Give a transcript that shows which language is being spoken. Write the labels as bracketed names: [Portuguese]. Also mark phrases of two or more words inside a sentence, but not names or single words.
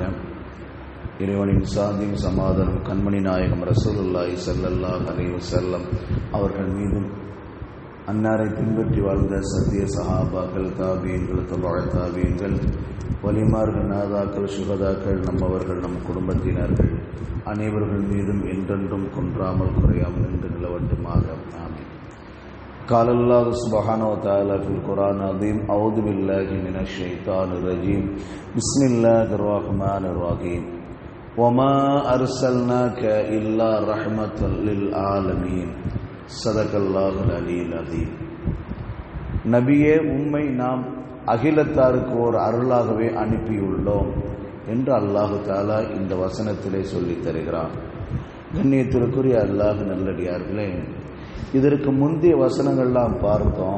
[Tamil] இறைவனின் சாந்தியும் சமாதானம் கண்மணி நாயகம் [Arabic] رسول الله صلى الله عليه وسلم [Tamil] அவர்கள் மீதும், அன்னாரை பின்பற்றி வாழ்ந்த சத்திய சஹாபாக்கள், தாபீன்கள், தபஅ தாபீன்கள், வலிமார்கள், நாதாக்கள், சுகதாக்கள், நம்மவர்கள், நம் குடும்பத்தினர்கள் அனைவர்கள் மீதும் என்றென்றும் குன்றாமல் குறையாமல் நின்று நிலவட்டுமாக. ஆமீன். [Arabic] قال الله سبحانه وتعالى في القرآن العظيم: أعوذ بالله من الشيطان الرجيم بسم الله الرحمن الرحيم وما أرسلناك إلا رحمة للعالمين صدق الله العلي العظيم. [Tamil] நபியே, உம்மை நாம் அகிலத்தாருக்கு ஒரு அருளாகவே அனுப்பியுள்ளோம் என்று [Arabic] الله تعالى [Tamil] இந்த வசனத்திலே சொல்லித் தருகிறான். கண்ணியத்திற்குரிய அல்லாஹ் நல்லடியார்களே, இதற்கு முந்தைய வசனங்கள்லாம் பார்த்தோம்.